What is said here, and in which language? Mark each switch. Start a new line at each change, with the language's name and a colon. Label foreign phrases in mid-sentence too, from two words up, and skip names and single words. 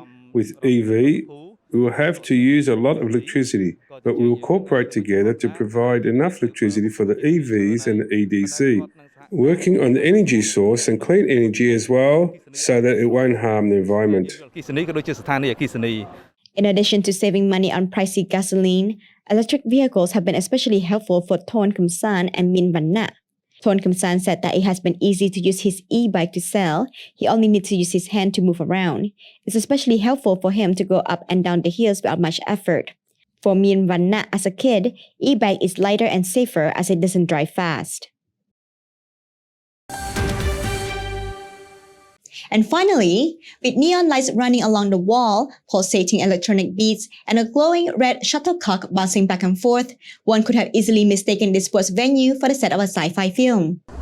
English: With EV, we will have to use a lot of electricity, but we will cooperate together to provide enough electricity for the EVs and the EDC, working on the energy source and clean energy as well, so that it won't harm the environment. In addition to saving money on pricey gasoline, electric vehicles have been especially helpful for Thon Kum San and Min Van Na. Thon Kum San said that it has been easy to use his e-bike to sell. He only needs to use his hand to move around. It's especially helpful for him to go up and down the hills without much effort. For Min Van Na, as a kid, e-bike is lighter and safer as it doesn't drive fast. And finally, with neon lights running along the wall, pulsating electronic beats, and a glowing red shuttlecock bouncing back and forth, one could have easily mistaken this sports venue for the set of a sci-fi film.